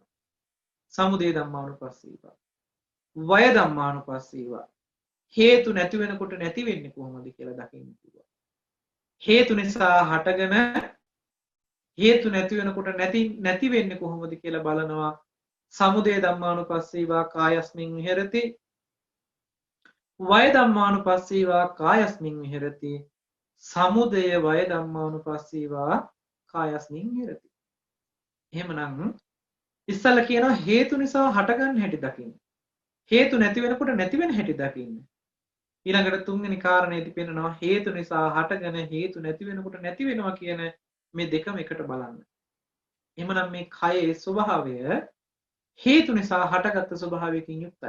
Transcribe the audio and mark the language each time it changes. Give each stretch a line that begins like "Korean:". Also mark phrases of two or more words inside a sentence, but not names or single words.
Pali: සමුදය ධම්මානුපස්සීවා. වය ධම්මානුපස්සීවා.
Sinhala: හේතු නැති වෙනකොට නැති වෙන්නේ කොහොමද කියලා දකින්න කිව්වා. හේතු නිසා හටගෙන හේතු නැති වෙනකොට නැති වෙන්නේ කොහොමද කියලා බලනවා.
Pali: සමුදය ධම්මානුපස්සීවා කායස්මින් විහෙරති. වය ධම්මානුපස්සීවා කායස්මින් විහෙරති. සමුදය වය ධම්මානුපස්සීවා කායස්මින් විහෙරති.
Sinhala: එහෙමනම් ඉස්සල්ලා කියනවා හේතු නිසා හටගන්න හැටි දකින්න. හේතු නැති වෙනකොට නැති වෙන හැටි දකින්න. ඊළඟට තුන්වෙනි කාරණේදී පෙන්නනවා හේතු නිසා හටගෙන හේතු නැති වෙනකොට නැති වෙනවා කියන මේ දෙකම එකට බලන්න. එහෙමනම් මේ කයේ ස්වභාවය හේතු නිසා හටගත් ස්වභාවයකින් යුක්තයි.